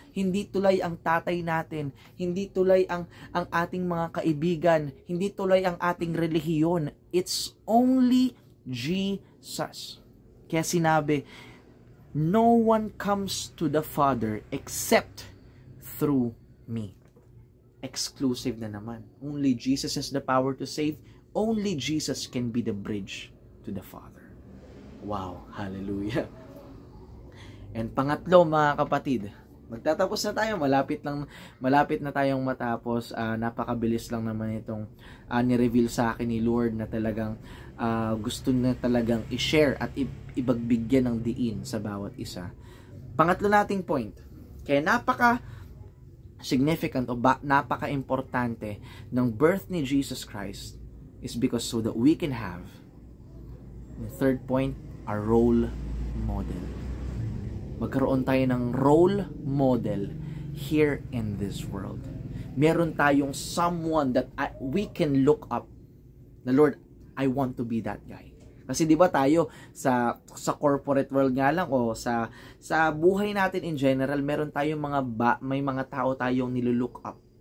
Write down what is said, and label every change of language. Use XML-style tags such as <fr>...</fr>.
<tl>Hindi tulay ang tatay natin. Hindi tulay ang ating mga kaibigan. Hindi tulay ang ating relihiyon.</tl> <en>It's only Jesus.</en> <tl>Kaya sinabi,</tl> <en>no one comes to the Father except through me. Exclusive</en> <tl>na naman.</tl> <en>Only Jesus has the power to save. Only Jesus can be the bridge to the Father.</en> <tl>Wow, hallelujah. And pangatlo, mga kapatid, magtatapos na tayo, malapit na tayong matapos. Napakabilis lang naman itong ni-reveal sa akin ni Lord na talagang gusto na talagang i-share at ibagbigyan ng diin sa bawat isa. Pangatlo nating point, kaya significant o napaka-importante ng birth ni Jesus Christ</tl> <en>is because so that we can have, the third point, a role model.</en> <tl>Magkaroon tayo ng role model</tl> <en>here in this world.</en> <tl>Meron tayong</tl> <en>someone that we can look up.</en> <tl>Na</tl> <en>Lord, I want to be that guy.</en> <tl>Kasi 'di ba tayo sa</tl> <en>corporate world</en> <tl>nga lang o sa buhay natin</tl> <en>in general,</en> <tl>meron tayong may mga tao tayong nilulook up.</tl>